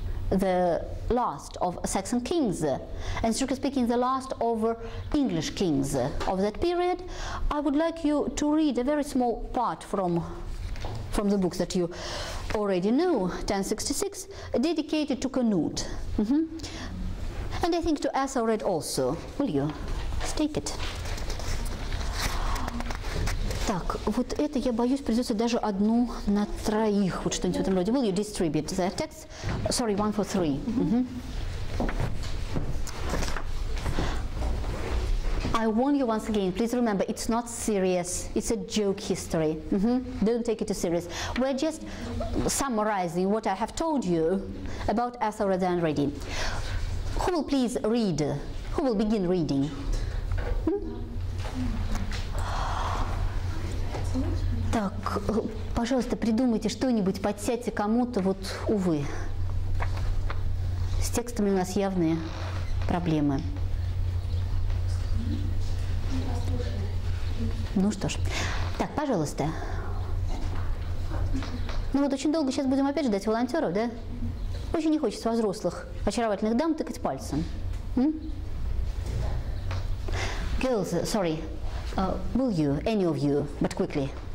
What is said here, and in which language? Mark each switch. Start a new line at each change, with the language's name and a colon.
English: the last of Saxon kings, and strictly speaking the last of English kings of that period, I would like you to read a very small part from the books that you already know, 1066, dedicated to Canute. And I think to Ethelred also. Will you? Take it.
Russian: Так, вот это, я боюсь, придется даже одну на троих, вот что-нибудь в этом роде.
English: Will you distribute the text? Sorry, 1 for 3. I warn you once again, please remember, it's not serious. It's a joke history. Don't take it too serious. We're just summarizing what I have told you about Ethelred and Ready. Who will please read? Who will begin reading?
Russian: Так, пожалуйста, придумайте что-нибудь, подсядьте кому-то, вот, увы. С текстами у нас явные проблемы. Ну что ж. Так, пожалуйста. Ну вот очень долго сейчас будем опять ждать волонтеров, да? Очень не хочется во взрослых, очаровательных дам тыкать пальцем.
English: Girls, sorry. Will you, any of you, but quickly.